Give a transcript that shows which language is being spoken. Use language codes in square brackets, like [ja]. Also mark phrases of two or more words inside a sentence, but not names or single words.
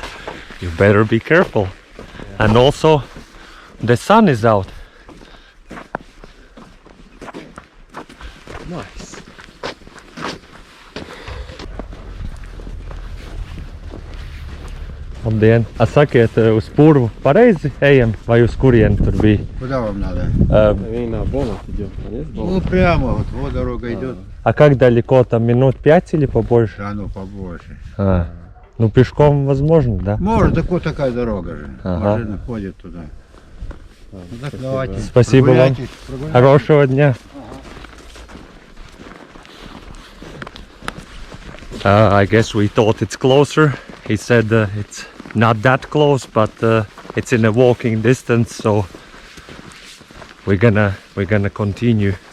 [en] You better be careful. Yeah. And also the sun is out. Nice. [lv] Labdien! Sakiet, uz Purvu pareizi ejam vai uz kurien tur bija? [ru] Куда вам надо? Война Бонов идет, конечно. Ну прямо вот дорога идет. А как далеко там, минут 5 или побольше? Да, ну побольше. Ну пешком возможно, да? Может, так вот такая дорога же. Ага. Машина ходит туда. Ну, так давайте. Спасибо вам. Прогуляйтесь. Хорошего дня. [en] I guess we thought it's closer. He said it's not that close, but it's in a walking distance, so we're gonna continue.